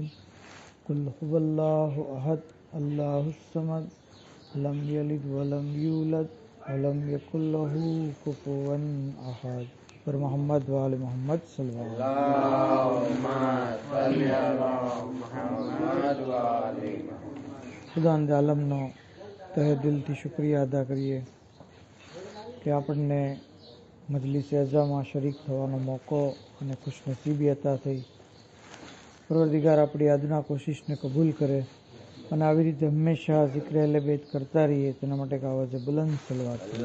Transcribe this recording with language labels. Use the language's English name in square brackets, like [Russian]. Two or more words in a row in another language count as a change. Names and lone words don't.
[Arabic] قل هو الله أحد، الله الصمد، لم يلد ولم يولد ولم يكن له كفوا أحد. पर محمد وآل محمد صلى الله عليه وسلم. [Gujarati] ખુદાવંદ આલમનો તહે દિલથી શુક્રિયા અદા કરીએ કે આપણને મજલિસ અઝામાં શરીક થવાનો મોકો અને ખુશનસીબી અતા થઈ। પરવરદિગાર આપણી આજના કોશિશને કબૂલ કરે અને આવી રીતે હંમેશા ઝિક્ર અહલે બેત કરતા રહીએ તેના માટે એક આવાજે બુલંદ સલવાત।